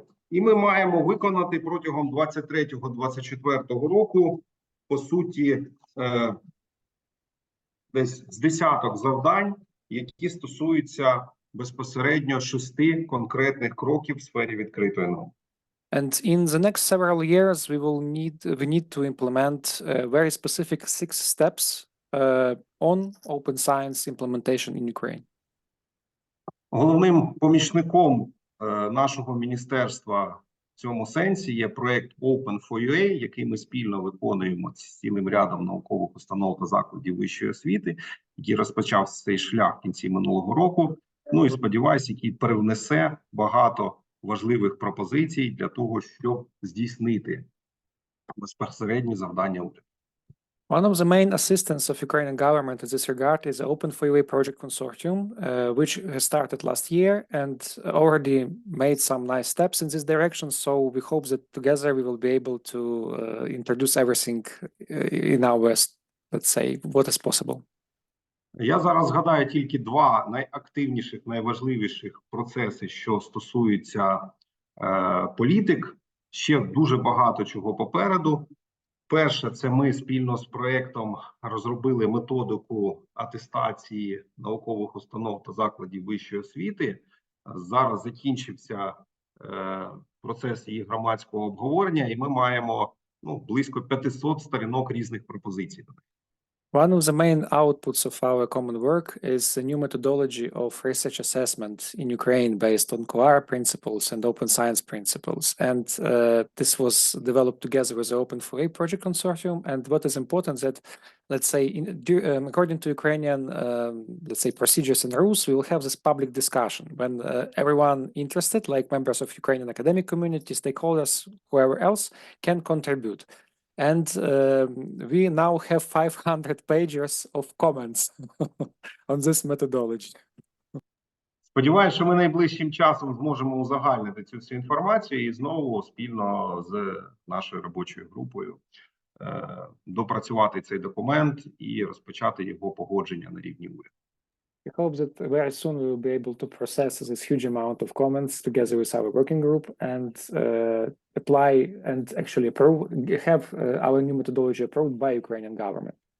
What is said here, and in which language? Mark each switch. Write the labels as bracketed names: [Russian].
[Ukrainian] І ми маємо виконати протягом 23-24 року, по суті, десь з десяток завдань, які стосуються безпосередньо 6 конкретних кроків в сфері відкритої науки. [English] And in the next several years, we need to implement very specific 6 steps on open science implementation in Ukraine. [Ukrainian] Головним помічником нашого міністерства в цьому сенсі є проект Open4UA, який ми спільно виконуємо з цілим рядом наукових установ та закладів вищої освіти, який розпочав цей шлях в кінці минулого року. Ну і сподіваюся, який привнесе багато важливих пропозицій для того, щоб здійснити безпосередні завдання уряду. [English] One of the main assistants of Ukrainian government in this regard is the Open4UA project consortium, which has started last year and already made some nice steps in this direction. So we hope that together we will be able to introduce everything in our best, let's say, what is possible. [Ukrainian] Я зараз згадаю тільки 2 найактивніших, найважливіших процеси, що стосуються політик. Ще дуже багато чого попереду. Перше, це ми спільно з проєктом розробили методику атестації наукових установ та закладів вищої освіти. Зараз закінчився процес її громадського обговорення, і ми маємо близько 500 сторінок різних пропозицій. [English] One of the main outputs of our common work is the new methodology of research assessment in Ukraine based on COAR principles and open science principles. And this was developed together with the Open4UA project consortium. And what is important that, let's say, according to Ukrainian, let's say, procedures and rules, we will have this public discussion when everyone interested, like members of Ukrainian academic community, stakeholders, whoever else, can contribute. And we now have 500 pages of comments on this methodology. [Ukrainian] Сподіваюся, що ми найближчим часом зможемо узагальнити цю всю інформацію і знову спільно з нашою робочою групою допрацювати цей документ і розпочати його погодження на рівні уряду. [English] I hope that very soon we will be able to process this huge amount of comments together with our working group and apply and actually have our new methodology approved by Ukrainian government.